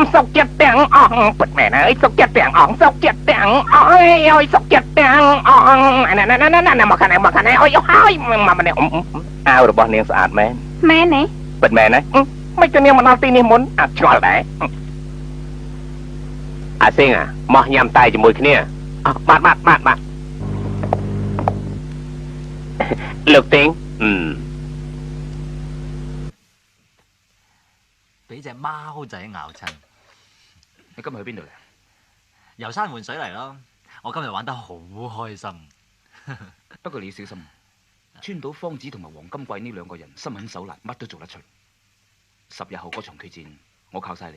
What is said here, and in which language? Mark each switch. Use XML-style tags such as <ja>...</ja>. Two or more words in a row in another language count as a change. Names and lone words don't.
<km>សុកចិត្តទាំងអស់ពិតមែនអើយសុកចិត្តទាំងអស់សុកចិត្តទាំងអស់អើយសុកចិត្តទាំងអស់ណាមកខាងនេះអើយហើយមកម្នាក់អាវរបស់នាងស្អាតមែន ទេ ពិតមែនហ៎មិនទៅនាងមកដល់ទីនេះមុនអាចឆ្ងល់ដែរអាសិងមកញ៉ាំតែជាមួយគ្នាបាទលោកទៀង</km> <yue>俾隻貓仔咬親。你今日去邊度嚟？遊山玩水嚟咯。我今日玩得好開心。不過你要小心，川島芳子同埋黃金貴呢兩個人心狠手辣，乜都做得出。10日後嗰場決戰，我靠晒你。</yue>